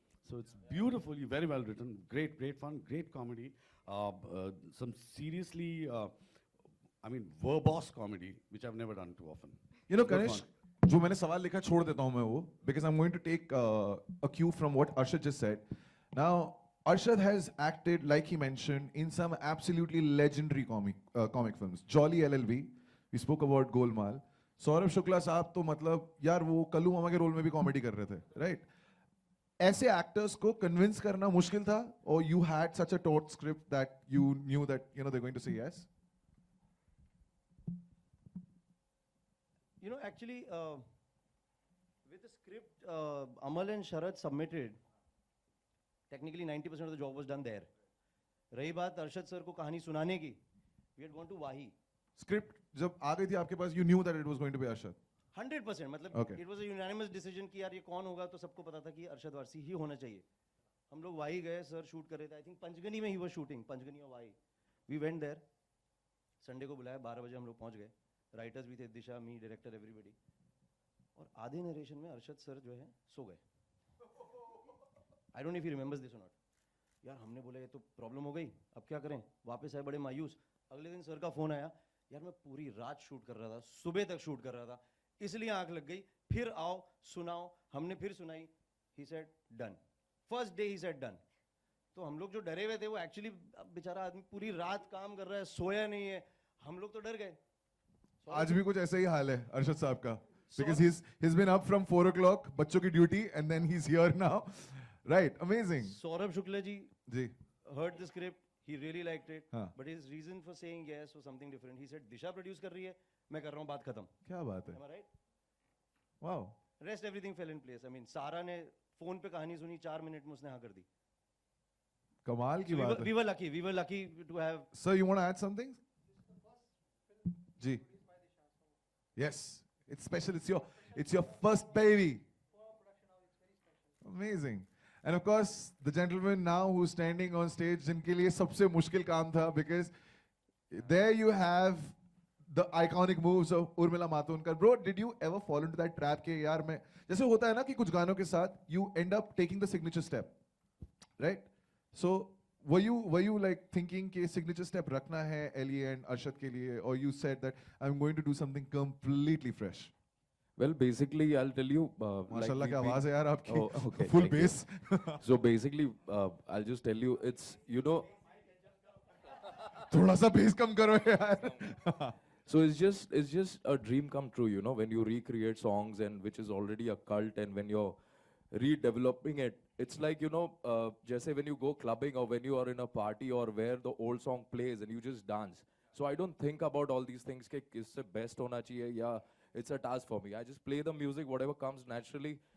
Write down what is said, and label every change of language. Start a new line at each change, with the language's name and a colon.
English: So it's beautifully, very well written, great fun, great comedy, some seriously, I mean, verbose comedy, which I've never done too often. You know, Good Kanish, fun.
Hindi: जो मैंने सवाल लिखा छोड़ देता हूँ मैं वो,
English: because I'm going to take a cue from what Arshad just said. Now, Arshad has acted, like he mentioned, in some absolutely legendary comic films. Jolly LLB, we spoke about Golmaal.
Hindi: Saurabh Shukla साहब तो मतलब यार वो कल्लू मामा के role में भी comedy कर रहे थे, right? ऐसे एक्टर्स को कन्विंस करना मुश्किल था, or you had such a taut script that you knew that they're going to say yes?
English: You know, actually, with the script Amal and Sharad submitted, technically 90% of the job was done there.
Hindi: रही बात Arshad sir को कहानी सुनाने की,
English: we had gone to Wahi. Script
Hindi: जब आ गई थी आपके पास,
English: you knew that it was going to be Arshad.
Hindi: 100%, मतलब
English: Okay. it was a unanimous decision
Hindi: कि यार ये कौन होगा, तो सबको पता था कि अरशद वारसी ही होना चाहिए. हम लोग वाही गए, सर शूट कर रहे थे.
English: I think
Hindi: पंचगनी में
English: he was shooting,
Hindi: पंचगनी और वाही.
English: We went there.
Hindi: संडे को बुलाया, 12 बजे हम लोग पहुंच गए. राइटर्स भी थे, दिशा, मी, डायरेक्टर, एवरीबडी. और आधे नरेशन में अरशद सर जो है सो गए.
English: I don't know if he remembers this or not.
Hindi: यार हमने बोला ये तो प्रॉब्लम हो गई, अब क्या करें. वापस आए बड़े मायूस. अगले दिन सर का फोन आया, यार मैं पूरी रात शूट कर रहा था, सुबह तक शूट कर रहा था, इसलिए आंख लग गई, फिर आओ सुनाओ. हमने फिर सुनाई.
English: He said done. First day he said done.
Hindi: तो हम लोग जो डरे हुए थे, वो एक्चुअली बेचारा आदमी पूरी रात काम कर रहा है, सोया नहीं है, हम लोग तो डर गए. आज भी कुछ ऐसा ही हाल है अरशद साहब का,
English: because he's been up from 4 o'clock
Hindi: बच्चों की duty
English: and then he's here now, right? Amazing.
Hindi: Saurabh Shukla ji ji
English: heard the script, he really liked it,
Hindi: हाँ.
English: but his reason for saying yes was something different. He said
Hindi: Disha produce कर रही है, मैं कर रहा हूँ, बात खत्म. क्या बात है,
English: Am I right? wow. Rest everything fell in place. I mean,
Hindi: सारा ने फोन पे कहानी सुनी, 4 मिनट में उसने हाँ कर दी. कमाल की बात है.
English: we were lucky to have. Sir, you want to add something? जी. Yes, it's special. It's your first baby. Amazing. And of course, the gentleman now who's standing on stage,
Hindi: जिनके लिए सबसे मुश्किल काम था,
English: because there you have the iconic moves of Urmila Matondkar. Bro, did you ever fall into that trap
Hindi: कि यार मैं, जैसे होता है ना कि कुछ गानों के साथ
English: you end up taking the signature step, right? So were you like thinking कि signature step
Hindi: रखना है
English: Ellie and Arshad के लिए, or you said that I'm going to do something completely fresh? Well, basically, I'll tell you.
Hindi: माशाल्लाह क्या आवाज है यार आपकी,
English: Oh, okay, full thank you. bass. So basically, I'll just tell you, it's, you know,
Hindi: थोड़ा सा bass कम करो यार.
English: so it's just a dream come true, you know, when you recreate songs and which is already a cult, and when your redeveloping it. It's like, you know, जैसे when you go clubbing or when you are in a party or where the old song plays and you just dance. So I don't think about all these things
Hindi: कि किससे best होना चाहिए या
English: it's a task for me. I just play the music, whatever comes naturally.